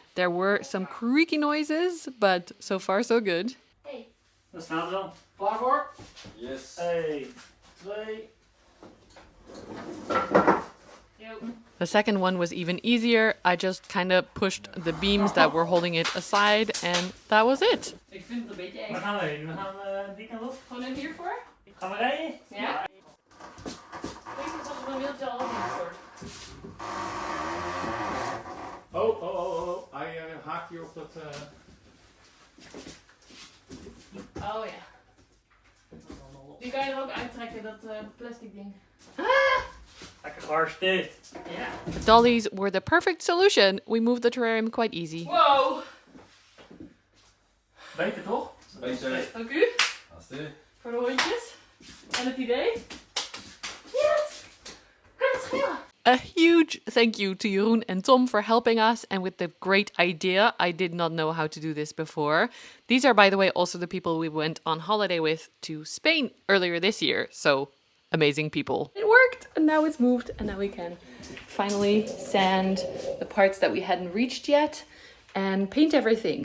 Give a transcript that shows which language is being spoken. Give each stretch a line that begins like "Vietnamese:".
English: There were some creaky noises, but so far so good.
Dutch: Hey. Daar staan we dan. Klaar voor?
English: Yes. 1, 2. The second one was even easier. I just kind of pushed the beams that were holding it aside, and that was it.
Dutch: Ik vind het een beetje eng. Waar gaan we heen? We gaan die kant op. Gewoon in hiervoor? Gaan we rijden? Ja. Ik denk dat we een wieltje al voor. Oh. Hij haakt hier op dat... Oh ja. Die kan je er ook uittrekken, dat plastic ding. Lekker geharsteerd.
English: Yeah. The dollies were the perfect solution. We moved the terrarium quite easy. Wow!
Dutch: Beter toch? Beter. Dank u Alsjeblieft. voor de hondjes en het idee. Yes! Kan het schelen!
English: A huge thank you to Jeroen and Tom for helping us and with the great idea. I did not know how to do this before. These are, by the way, also the people we went on holiday with to Spain earlier this year. So amazing people. It worked, and now it's moved, and now we can finally sand the parts that we hadn't reached yet and paint everything.